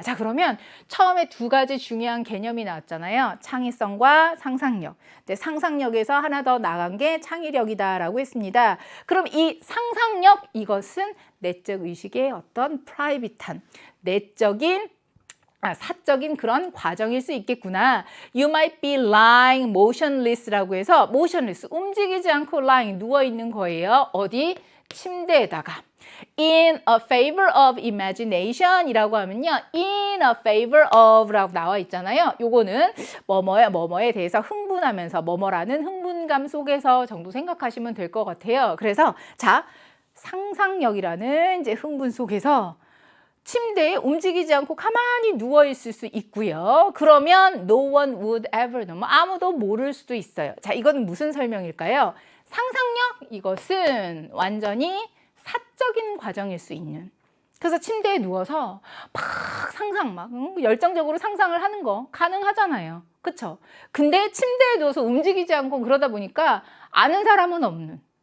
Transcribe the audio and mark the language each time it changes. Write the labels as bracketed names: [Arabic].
[Korean] 자, 그러면 처음에 두 가지 중요한 개념이 나왔잖아요. 창의성과 상상력. 근데 상상력에서 하나 더 나간 게 창의력이다라고 했습니다. 그럼 이 상상력, 이것은 내적 의식의 어떤 프라이빗한, 내적인 사적인 그런 과정일 수 있겠구나. [English] You might be lying motionless [Korean] 라고 해서 motionless, 움직이지 않고 lying, 누워있는 거예요. 어디? 침대에다가. [English] In a favor of imagination [Korean] 이라고 하면요. [English] In a favor of [Korean] 라고 나와 있잖아요. 요거는 뭐뭐에 대해서 흥분하면서 뭐뭐라는 흥분감 속에서 정도 생각하시면 될 것 같아요. 그래서 자, 상상력이라는 이제 흥분 속에서 침대에 움직이지 않고 가만히 누워있을 수 있고요. 그러면 [English] no one would ever know. [Korean] 아무도 모를 수도 있어요. 자, 이건 무슨 설명일까요? 상상력, 이것은 완전히 사적인 과정일 수 있는. 그래서 침대에 누워서 막 열정적으로 상상을 하는 거 가능하잖아요. 그쵸? 근데 침대에 누워서 움직이지 않고 그러다 보니까 아는 사람은 없는.